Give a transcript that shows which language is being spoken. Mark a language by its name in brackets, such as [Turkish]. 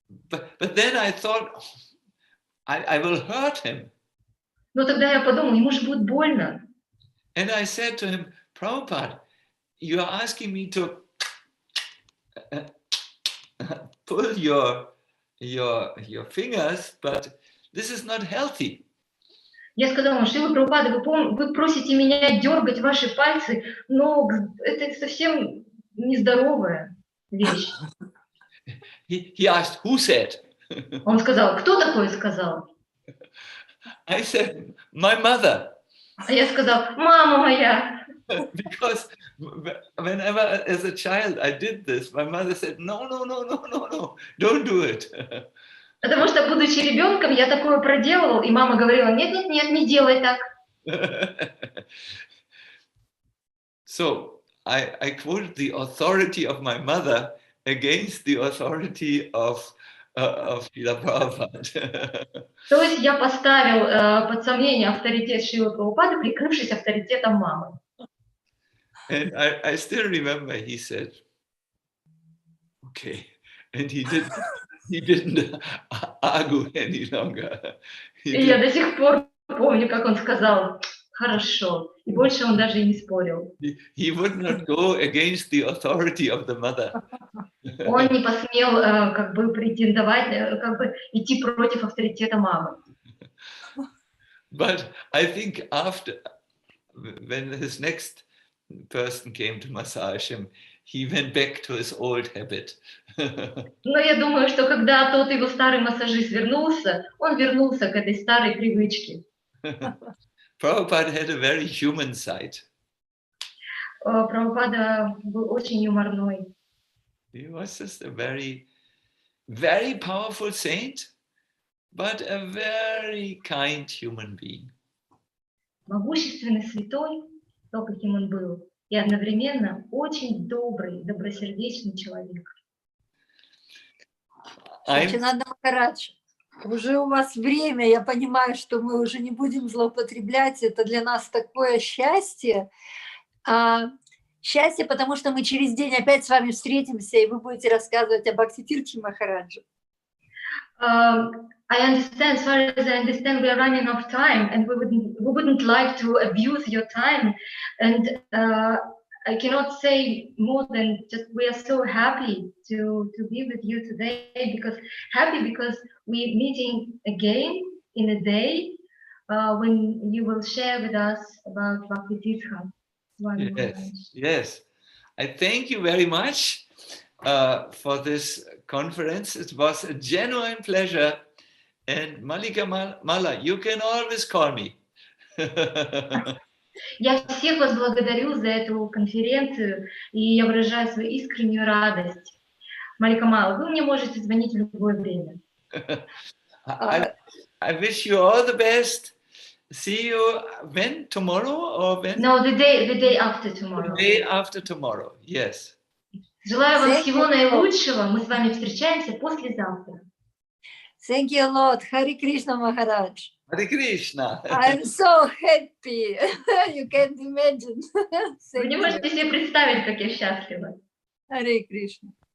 [English] But then I thought, I will hurt him. [Russian] Но тогда я подумал, ему же будет больно. [English] And I said to him, Prabhupada, you are asking me to pull your fingers, but this is not healthy. [Russian] Я сказала, Шрила Прабхупада, вы просите меня дергать ваши пальцы, но это совсем нездоровая вещь. [English] He asked, who said? [Russian] Он сказал, кто такое сказал? [English] I said, my mother. [Russian] А я сказал, мама моя. [English] Because whenever as a child I did this, my mother said, no, don't do it. [Russian] Потому что, будучи ребенком, я такое проделывал, и мама говорила, нет, не делай так. [English] So I quoted the authority of my mother against the authority of Srila Prabhupada. [Russian] То есть я поставил под сомнение авторитет Шрилы Прабхупады, прикрывшись авторитетом мамы. [English] And I still remember he said, okay. And he didn't argue any longer. [Russian] И я до сих пор помню, как он сказал, хорошо. И больше он даже и не спорил. [English] He would not go against the authority of the mother. [Russian] Он не посмел как бы претендовать, как бы идти против авторитета мамы. [English] But I think after, when his next person came to massage him, he went back to his old habit. [Russian] Но я думаю, что когда тот его старый массажист вернулся, он вернулся к этой старой привычке. [English] Prabhupada had a very human side. [Russian] Прабхупада был очень юморной. [English] He was just a very, very powerful saint, but a very kind human being. [Russian] Могущественный святой, то, каким он был, и одновременно очень добрый, добросердечный человек. Шачинандана Махарадж, уже у вас время, я понимаю, что мы уже не будем злоупотреблять, это для нас такое счастье. Счастье, потому что мы через день опять с вами встретимся, и вы будете рассказывать об Бхактитиртхе Махараджу. [English] I understand, as far as I understand, we are running out of time, and we wouldn't like to abuse your time. And I cannot say more than just we are so happy to be with you today, because we're meeting again in a day when you will share with us about Bhakti-tirtha. Yes, yes. I thank you very much for this conference. It was a genuine pleasure. And Malika Mala, you can always call me. [Russian] Я всех вас благодарю за эту конференцию, и я выражаю свою искреннюю радость. Малика Мала, вы мне можете звонить в любое время. [English] I wish you all the best. See you when? Tomorrow or when? No, the day after tomorrow. The day after tomorrow, yes. [Russian] Желаю вам всего наилучшего. Мы с вами встречаемся послезавтра. [English] Thank you a lot. Hare Krishna Maharaj. Hare Krishna. I'm so happy. You can't imagine. [Russian] Вы не можете себе представить, как я счастлива. [English] Hare Krishna.